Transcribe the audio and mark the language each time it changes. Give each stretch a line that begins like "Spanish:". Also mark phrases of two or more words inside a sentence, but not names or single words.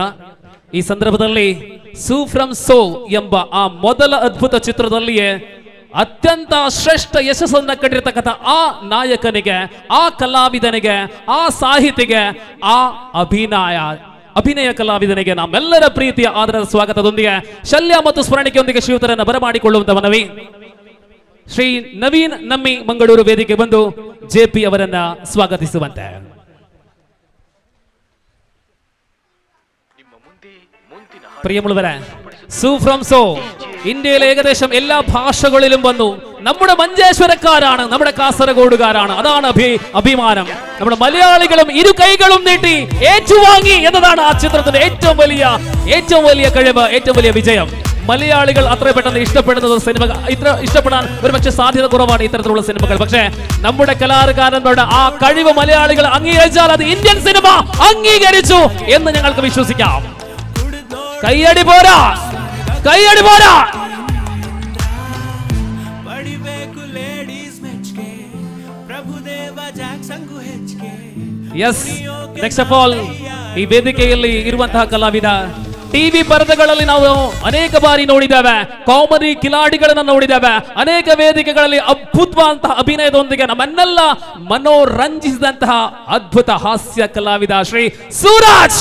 Kannada: ಈ ಸಂದರ್ಭದಲ್ಲಿ ಸೂ ಫ್ರಮ್ ಸೋ ಎಂಬ ಆ ಮೊದಲ ಅದ್ಭುತ ಚಿತ್ರದಲ್ಲಿಯೇ ಅತ್ಯಂತ ಶ್ರೇಷ್ಠ ಯಶಸ್ಸನ್ನು ಕಂಡಿರತಕ್ಕಂಥ ಆ ನಾಯಕನಿಗೆ, ಆ ಕಲಾವಿದನಿಗೆ, ಆ ಸಾಹಿತಿಗೆ, ಆ ಅಭಿನಯ ಕಲಾವಿದನಿಗೆ ನಮ್ಮೆಲ್ಲರ ಪ್ರೀತಿಯ ಆದರದ ಸ್ವಾಗತದೊಂದಿಗೆ ಶಲ್ಯ ಮತ್ತು ಸ್ಮರಣಿಕೆಯೊಂದಿಗೆ ಶ್ರೀಯುತರನ್ನು ಬರಮಾಡಿಕೊಳ್ಳುವಂತ ಮನವಿ. ಶ್ರೀ ನವೀನ್ ನಮ್ಮಿ ಮಂಗಳೂರು ವೇದಿಕೆ ಬಂದು JP ಅವರನ್ನ ಸ್ವಾಗತಿಸುವಂತೆ.
Malayalam: പ്രിയമുള്ളവരെ, സൂ ഫ്രം സോ ഇന്ത്യയിലെ ഏകദേശം എല്ലാ ഭാഷകളിലും വന്നു നമ്മുടെ മഞ്ചേശ്വരക്കാരാണ്, നമ്മുടെ കാസർഗോഡുകാരാണ്. അതാണ് അഭിമാനം. നമ്മുടെ മലയാളികളും ഇരു കൈകളും നീട്ടി ഏറ്റുവാങ്ങി എന്നതാണ് ആ ചിത്രത്തിന്റെ ഏറ്റവും വലിയ കഴിവ്, ഏറ്റവും വലിയ വിജയം. മലയാളികൾ അത്ര പെട്ടെന്ന് ഇഷ്ടപ്പെടുന്ന സിനിമ ഇത്ര ഇഷ്ടപ്പെടാൻ ഒരുപക്ഷെ സാധ്യത കുറവാണ് ഇത്തരത്തിലുള്ള സിനിമകൾ. പക്ഷേ നമ്മുടെ കലാകാരന്മാരുടെ ആ കഴിവ് മലയാളികൾ അംഗീകരിച്ചാൽ അത് ഇന്ത്യൻ സിനിമ അംഗീകരിച്ചു എന്ന് ഞങ്ങൾക്ക് വിശ്വസിക്കാം. കയ്യടി പോരാ, കയ്യടി പോരാ.
English: Yes, next of all,
Kannada: ಈ ವೇದಿಕೆಯಲ್ಲಿ ಇರುವಂತಹ ಕಲಾವಿದ ಟಿವಿ ಪರದೆಗಳಲ್ಲಿ ನಾವು ಅನೇಕ ಬಾರಿ ನೋಡಿದ್ದೇವೆ, ಕಾಮಿಡಿ ಕಿಲಾಡಿಗಳನ್ನ ನೋಡಿದ್ದೇವೆ, ಅನೇಕ ವೇದಿಕೆಗಳಲ್ಲಿ ಅದ್ಭುತವಾದಂತಹ ಅಭಿನಯದೊಂದಿಗೆ ನಮ್ಮನ್ನೆಲ್ಲ ಮನೋರಂಜಿಸಿದಂತಹ ಅದ್ಭುತ ಹಾಸ್ಯ ಕಲಾವಿದ ಶ್ರೀ ಸೂರಜ್.